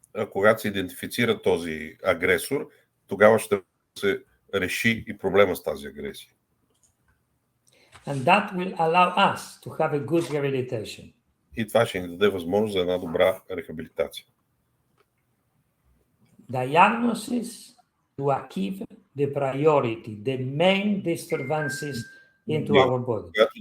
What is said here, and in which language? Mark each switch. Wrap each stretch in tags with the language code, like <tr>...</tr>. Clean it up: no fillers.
<bg>Когато се идентифицира този агресор, тогава ще се реши и проблема с тази агресия.</bg> <en>And that will allow us to have a good rehabilitation.</en> <bg>И това ще ни даде възможност за една добра рехабилитация.</bg> <en>Diagnosis to achieve the priority, the main disturbances into our body.</en>